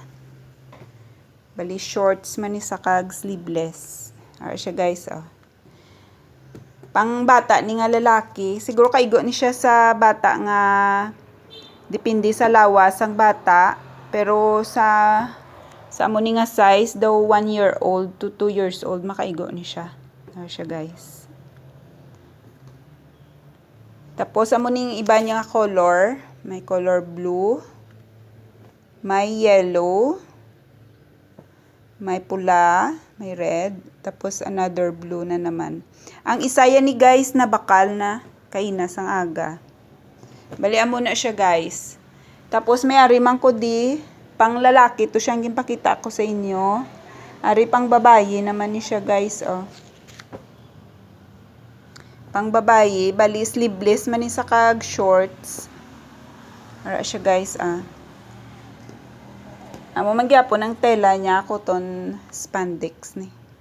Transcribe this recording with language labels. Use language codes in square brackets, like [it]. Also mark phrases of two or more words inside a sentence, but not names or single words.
[hil] Bali shorts man ni sa kag sleeveless. Ari siya, guys, Pang bata ni nga lalaki, siguro kaigo ni siya sa bata nga depende sa lawas ang bata, pero sa amo ni nga size daw [en] 1 year old to 2 years old [hil] makaigo ni siya. Ari siya, guys. Tapos amo ning iba niya nga color, may color blue, may yellow, may pula, may red, tapos [en] another blue [hil] na naman. Ang isa yan ni, guys, na bakal na kainas ang aga. Bali amo na siya, guys. Tapos may ari man ko di pang lalaki, to siyang ginpakita ko sa inyo. Ari pang babayi naman ni siya, guys, Pang babayi, bali sleeveless man ni sa kag shorts. Ara siya, guys, Amo man gyapon ang tela niya, [en] cotton spandex [hil] ni.